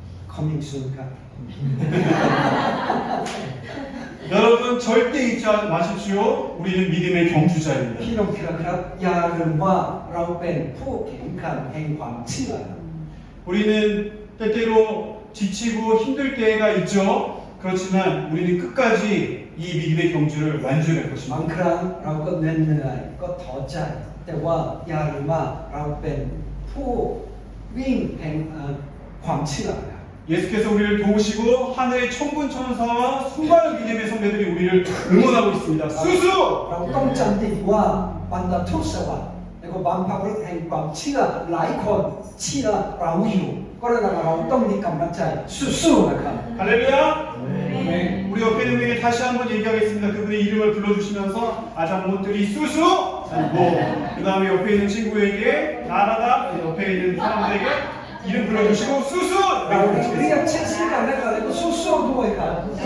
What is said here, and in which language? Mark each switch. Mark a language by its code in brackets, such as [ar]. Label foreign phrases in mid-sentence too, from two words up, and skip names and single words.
[en] coming soon ครับ [ko] 여러분 절대 잊지 마십시오. 우리는 믿음의 경주자입니다. [th] พี่น้องที่รักครับอย่าลืมว่าเราเป็นผู้แข่งขันแห่งความเชื่อ [ko] 우리는 때때로 지치고 힘들 때가 있죠. 그렇지만 우리는 끝까지 이 믿음의 경주를 완주할 [th] บาง [ko] 것입니다. [th] ครั้งเราก็เหนื่อยก็ท้อใจ แต่ว่าอย่าลืมว่าเราเป็นผู้วิ่งแห่งความเชื่อครับ [ko] 예수께서 우리를 도우시고 하늘의 천군 천사와 수많은 믿음의 선배들이 우리를 응원하고 있습니다. 수수! [th] เราต้องจำติดว่าบรรดาทุกสวรรค์และก็บางพระฤทธิ์แห่งความเชื่อหลายคนเชื่อเราอยู่ก็เลยเราต้องมีกำลังใจสู้ๆนะครับ [ko] 할렐루야! 네. 우리 옆에 있는 분에게 다시 한번 얘기하겠습니다. 그분의 이름을 불러주시면서 아장모들이 수수! 그 다음에 옆에 있는 친구에게 나라다 옆에 있는 사람들에게 이름 불러주시고 수수! [th] เรา [ko] 라고 [th] เรียก [ko] 외치겠습니다. [th] ชื่อซึ่งกันและกันแล้วก็สู้ๆด้วยครับ